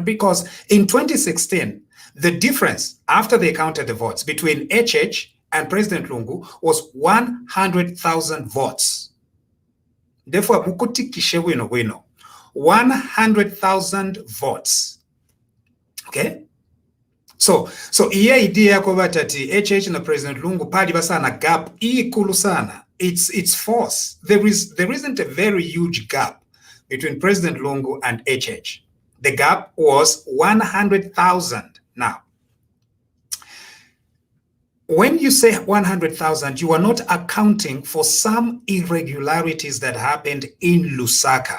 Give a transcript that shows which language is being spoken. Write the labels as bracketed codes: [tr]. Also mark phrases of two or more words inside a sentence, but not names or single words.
[en] Because in 2016, the difference after they counted the votes between HH and President Lungu was 100,000 votes. Therefore, 100,000 votes. Okay? [bem] So iyi idea yako ati HH na President Lungu pali basana gap ikulu sana. [en] It's false. There isn't a very huge gap between President Lungu and HH. The gap was 100,000. Now, when you say 100,000, you are not accounting for some irregularities that happened in Lusaka.